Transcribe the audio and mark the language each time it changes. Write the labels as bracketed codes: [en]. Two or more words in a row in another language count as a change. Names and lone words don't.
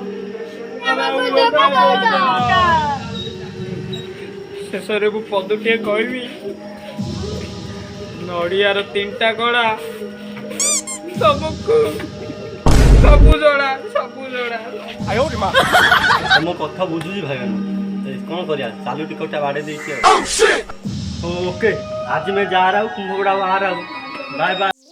[or] ଶେଷରେ ମୁଁ ପଦଟିଏ କହିବି ନଡ଼ିଆର 3ଟା କଣା ତମକୁ ସବୁ ଜଣା ତମ କଥା ବୁଝୁଛି ଭାଇ କଣ କରିବା ଚାଲୁ ଟିକଟଟା ବାଡ଼େଇ ଦେଇଛି ଓକେ [hi] आज मैं जा रहा हूँ कुंभ बाहर बाय बाय।